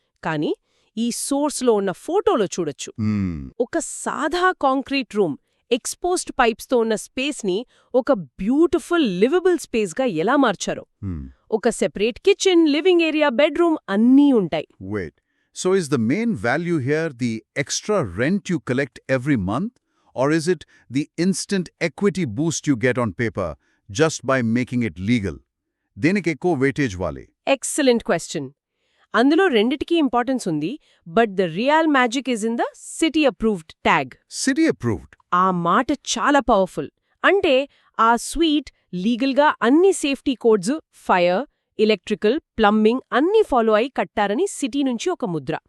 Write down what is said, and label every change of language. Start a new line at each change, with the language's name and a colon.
Telugu: కానీ ఈ సోర్స్లో ఉన్న ఫోటోలో చూడొచ్చు, ఒక సాదా కాంక్రీట్ రూమ్ ఎక్స్పోజ్డ్ పైప్స్తో ఉన్న స్పేస్ని ఒక బ్యూటిఫుల్ లివబుల్ స్పేస్గా ఎలా మార్చారో. ఒక separate kitchen, living area, bedroom అన్నీ ఉంటాయి.
English: So is the main value here the extra rent you collect every month, or is it the instant equity boost you get on paper just by making it legal?
Telugu: దేనికి ఎక్కువ weightage వాలి? Excellent question. అందులో రెండిటికీ importance ఉంది,
English: But the real magic is in the city approved tag.
Telugu: City approved, ఆ మాట చాలా powerful. అంటే ఆ స్వీట్ లీగల్గా అన్ని safety codes, fire, electrical, plumbing అన్నీ ఫాలో అయి కట్టారని సిటీ నుంచి ఒక ముద్ర.